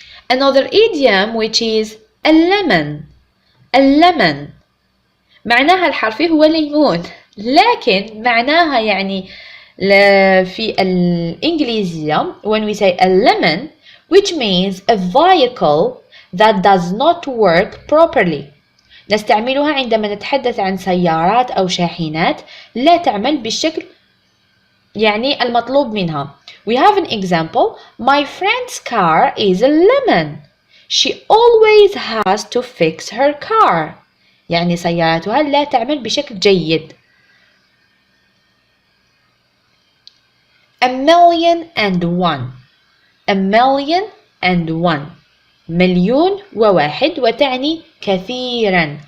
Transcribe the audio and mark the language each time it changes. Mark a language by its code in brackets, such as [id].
[en] Another idiom which is a lemon. A lemon. [ar] معناها الحرفي هو ليمون، لكن معناها يعني في الانجليزية [en] when we say a lemon, which means a vehicle that does not work properly. [ar] نستعملها عندما نتحدث عن سيارات أو شاحنات لا تعمل بالشكل يعني المطلوب منها. [en] We have an example. My friend's car is a lemon. She always has to fix her car. [ar] يعني سيارتها لا تعمل بشكل جيد. [en] A million and one. A million and one. [ar] مليون وواحد وتعني كثيرا.